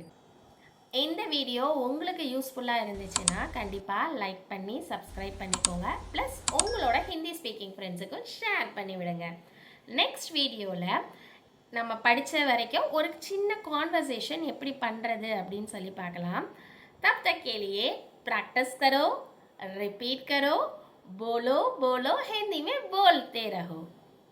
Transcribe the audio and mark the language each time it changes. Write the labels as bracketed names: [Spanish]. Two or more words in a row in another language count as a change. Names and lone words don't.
[Tamil] இந்த வீடியோ உங்களுக்கு யூஸ்ஃபுல்லாக இருந்துச்சுன்னா கண்டிப்பாக லைக் பண்ணி சப்ஸ்கிரைப் பண்ணிக்கோங்க. ப்ளஸ் உங்களோட [English] Hindi speaking friends [Tamil] ஷேர் பண்ணி விடுங்க. [English] next video [Tamil] நம்ம படித்த வரைக்கும் ஒரு சின்ன கான்வர்சேஷன் எப்படி பண்ணுறது அப்படின்னு சொல்லி பார்க்கலாம். [Hindi] तब तक के लिए प्रैक्टिस करो, रिपीट करो, बोलो बोलो हिंदी में बोलते रहो.